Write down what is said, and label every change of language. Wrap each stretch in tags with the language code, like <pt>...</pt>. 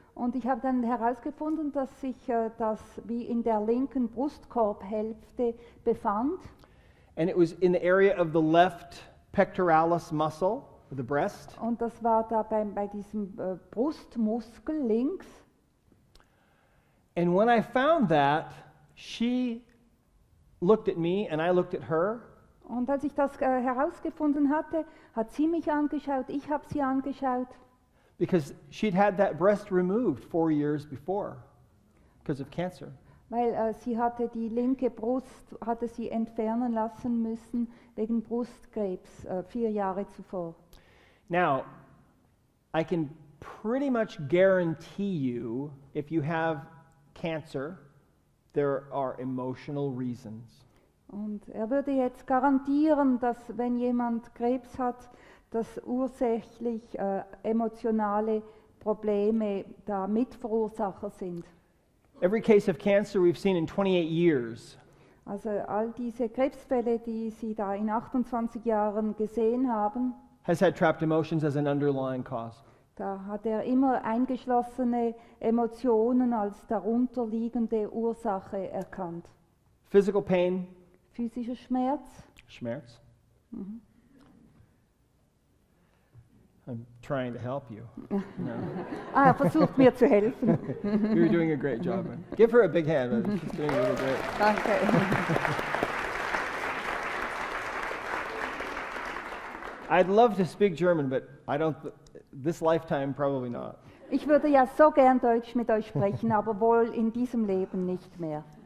<de>Und ich habe dann herausgefunden, dass sich das wie in der linken Brustkorbhälfte befand.</de> <en>And it was in the area of the left pectoralis muscle of the breast.</en> <de>Und das war da bei diesem Brustmuskel links.</de> <en>And when I found that, she looked at me and I looked at her,</en> <de>Und als ich das herausgefunden hatte, hat sie mich angeschaut, ich habe sie angeschaut,</de> <en>because she'd had that breast removed 4 years before because of cancer.</en> <de>weil sie hatte die linke Brust, hatte sie entfernen lassen müssen wegen Brustkrebs 4 Jahre zuvor.</de> <en>Now, I can pretty much guarantee you, if you have cancer, there are emotional reasons.</en> <de>Und er würde jetzt garantieren, dass wenn jemand Krebs hat, dass ursächlich emotionale Probleme da Mitverursacher sind.</de> <en>Every case of cancer we've seen in 28 years</en> <de>Also all diese Krebsfälle, die Sie da in 28 Jahren gesehen haben,</de> <en>has had trapped emotions as an underlying cause.</en> <de>da hat er immer eingeschlossene Emotionen als darunterliegende Ursache erkannt.</de> <en>Physical pain,</en> <de>Physischer Schmerz, Schmerz.</de> <en>I'm trying to help you. No.</en> <de>er versucht mir zu helfen.</de> <en>You're doing a great job. Give her a big hand. She's doing really great.</en> <de>Danke.</de> <en>I'd love to speak German, but I don't. This lifetime, probably not.</en> <de>Ich würde ja so gern Deutsch mit euch sprechen, aber wohl in diesem Leben nicht mehr.</de>